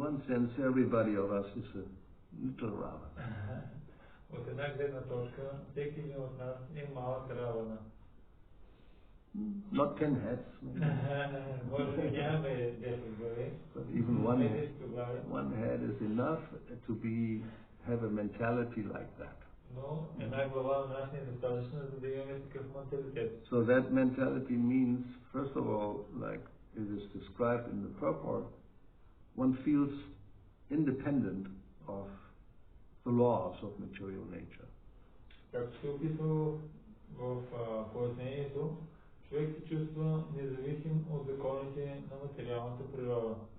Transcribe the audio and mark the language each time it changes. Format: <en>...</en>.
<en>sense, everybody of us is a little Ravana.</en> <bg>От една гледна точка, всеки един от нас е малък Равана.</bg> <en>Not 10 heads.</en> <bg>Може би нямаме 10 глави.</bg> <en>But even one head is enough to have a mentality like that.</en> <bg>Но една глава на нас не е достатъчна, за да имаме такъв менталитет.</bg> <en>So that mentality means, first of all, like it is described in the purport, one feels independent of the laws of material nature.</en> <bg>Както се описва в пояснението, човек се чувства независим от законите на материалната природа.</bg>